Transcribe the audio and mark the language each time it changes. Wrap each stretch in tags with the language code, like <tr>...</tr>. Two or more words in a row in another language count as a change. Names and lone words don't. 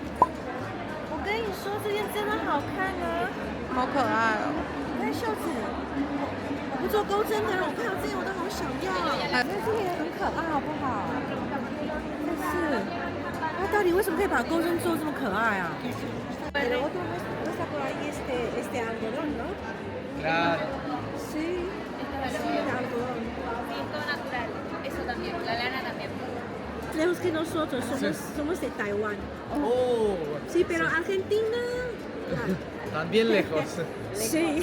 <zh>对对对。我跟你说，这这件真的好看啊！好可爱哦。你看袖子，我不做钩针的人，我看到这件我都好想要。那这个也很可爱，好不好？但是，它到底为什么可以把钩针做这么可爱啊 ？</zh> <es>este algodón, ¿no? Claro. Sí, sí, el algodón. Todo natural, eso también, la lana también. Tenemos que nosotros somos de Taiwán. Oh, Sí, pero Argentina. también lejos. Sí.</es>